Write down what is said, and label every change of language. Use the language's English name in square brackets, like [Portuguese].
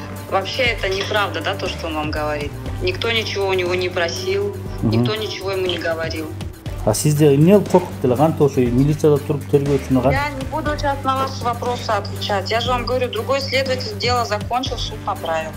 [Russian] Вообще это неправда, да, то, что он вам говорит. Никто ничего у него не просил, никто ничего ему не говорил. [Kyrgyz] А сизде эмне коркуп деле, кантип ошо милицияда туруп тергөөчүнү кантип? [Russian] Я не буду сейчас на ваши вопросы отвечать. Я же вам говорю, другой следователь дело закончил, суд направил.